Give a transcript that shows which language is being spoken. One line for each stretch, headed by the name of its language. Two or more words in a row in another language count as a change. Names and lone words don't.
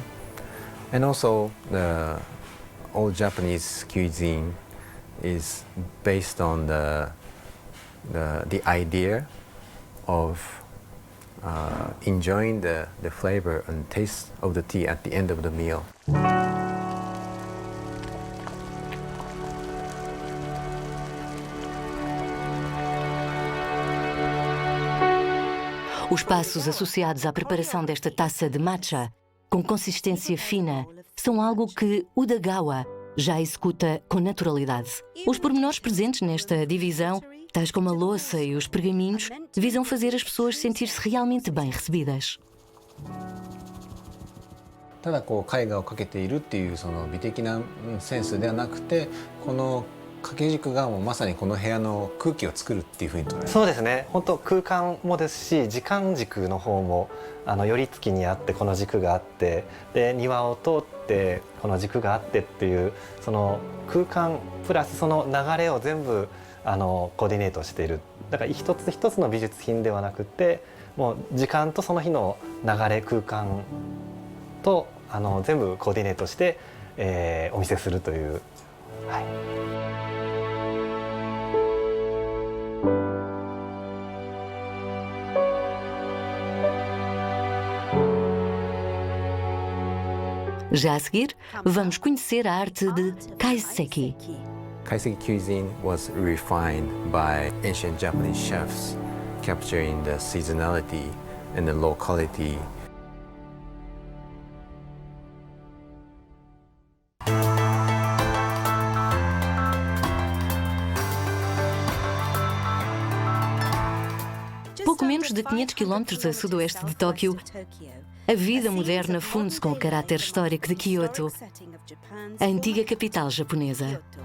English: And also all Japanese cuisine is based on the idea of enjoying the flavor and taste of the tea at the end of the meal.
Portuguese: Os passos associados à preparação desta taça de matcha, com consistência fina, são algo que Udagawa já executa com naturalidade. Os pormenores presentes nesta divisão, tais como a louça e os pergaminhos, visam fazer as pessoas sentir-se realmente bem recebidas.
Japanese: ただこう絵画を描けているっていうその美的なセンスではなくて、この掛け軸がもうまさにこの部屋の空気を作るっていうふうに捉える。そうですね。本当空間もですし、時間軸の方も寄り付きにあってこの軸があって、で庭を通ってこの軸があってっていうその空間プラスその流れを全部コーディネートしている。だから一つ一つの美術品ではなくて、もう時間とその日の流れ空間と全部コーディネートして、お見せするという。はい。
Portuguese: Já a seguir, vamos conhecer a arte de kaiseki.
English: Kaiseki cuisine was refined by ancient Japanese chefs, capturing the seasonality and the locality.
Portuguese: Pouco menos de 500 km a sudoeste de Tóquio, a vida moderna funde-se com o caráter histórico de Kyoto, a antiga capital japonesa.